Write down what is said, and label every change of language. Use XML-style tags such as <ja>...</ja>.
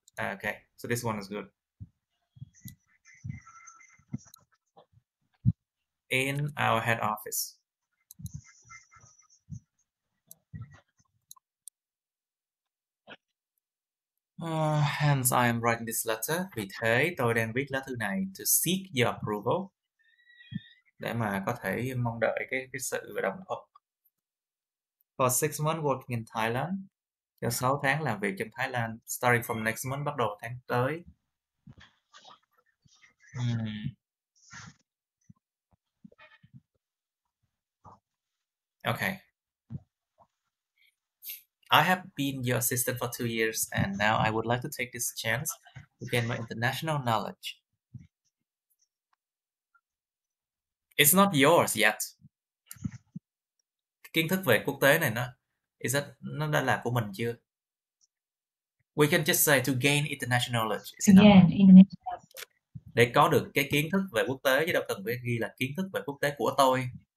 <en>Okay, so this one is good. In our head office. Hence I am writing this letter.</en> <vi>Vì thế tôi đang viết lá thư này</vi> <en>to seek your approval.</en> <vi>Để mà có thể mong đợi cái sự đồng thuận.</vi> <en>For 6 months working in Thailand.</en> <vi>Cho 6 tháng làm việc trong Thái Lan.</vi> <en>Starting from next month,</en> <vi>bắt đầu tháng tới.</vi> <en>Okay. I have been your assistant for 2 years, and now I would like to take this chance to gain my international knowledge. It's not yours yet.</en> <vi>Kiến thức về quốc tế này nó đã là của mình chưa?</vi> <en>We can just say to gain international knowledge.</en> <vi>Để có được cái kiến thức về quốc tế, chứ đâu cần phải ghi là kiến thức về quốc tế của tôi.</vi>